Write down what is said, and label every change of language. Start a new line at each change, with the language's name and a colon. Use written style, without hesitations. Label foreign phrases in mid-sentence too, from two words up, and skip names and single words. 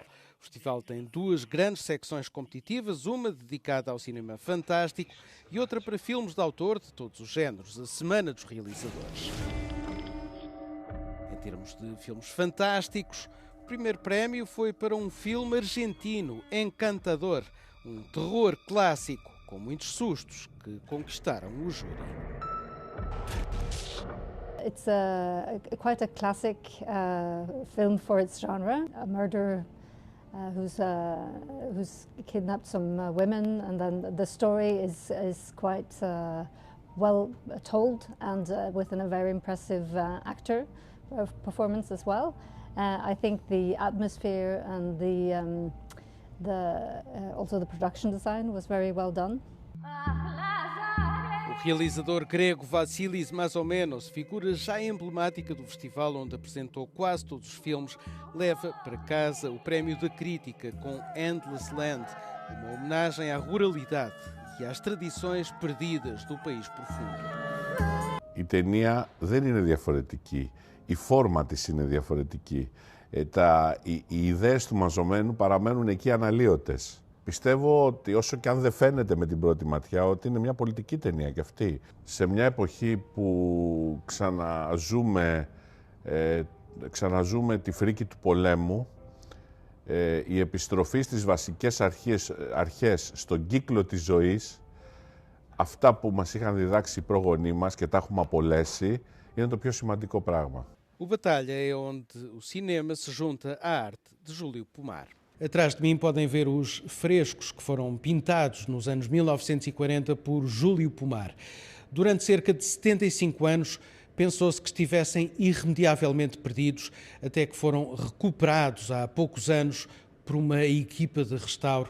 Portuguese: O festival tem duas grandes secções competitivas, uma dedicada ao cinema fantástico e outra para filmes de autor de todos os géneros, a Semana dos Realizadores. Em termos de filmes fantásticos, o primeiro prémio foi para um filme argentino, Encantador, um terror clássico com muitos sustos que conquistaram o júri.
English: It's quite a classic film for its genre. A murderer who's kidnapped some women, and then the story is quite well told and with a very impressive actor performance as well. I think the atmosphere and also the production design was very well done.
Portuguese: O O realizador grego Vassilis Mazomenos, figura já emblemática do festival onde apresentou quase todos os filmes, leva para casa o prémio da crítica com Endless Land, uma homenagem à ruralidade e às tradições perdidas do país profundo.
Greek: Η ταινία δεν είναι διαφορετική. Η φόρμα της είναι διαφορετική. Οι ιδέες του Μαζωμένου παραμένουν εκεί αναλύωτες. Πιστεύω ότι όσο και αν δεν φαίνεται με την πρώτη ματιά, ότι είναι μια πολιτική ταινία κι αυτή. Σε μια εποχή που ξαναζούμε τη φρίκη του πολέμου, η επιστροφή στις βασικές αρχές στον κύκλο της ζωής, αυτά που μας είχαν διδάξει οι πρόγονοί μας και τα έχουμε απολέσει, είναι το πιο σημαντικό πράγμα.
Portuguese: O Batalha é onde o cinema se junta à arte de Júlio Pomar. Atrás de mim podem ver os frescos que foram pintados nos anos 1940 por Júlio Pomar. Durante cerca de 75 anos, pensou-se que estivessem irremediavelmente perdidos, até que foram recuperados há poucos anos por uma equipa de restauro.